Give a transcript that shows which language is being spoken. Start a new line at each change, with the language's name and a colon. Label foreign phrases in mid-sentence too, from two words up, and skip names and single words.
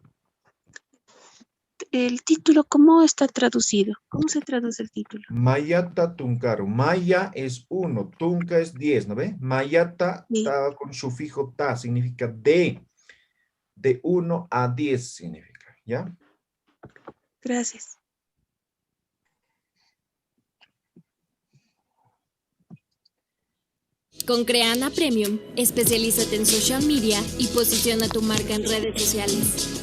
Spanish: el título, ¿cómo está traducido? ¿Cómo se traduce el título?
Quechua: Mayata tunkaru.
Spanish: Maya es 1, tunca es 10, ¿no ve? Mayata Sí, está con sufijo ta, significa de 1 a 10 significa, ¿ya? gracias. Con Creana Premium, especialízate en
English: social media
Spanish: y posiciona tu marca en redes sociales.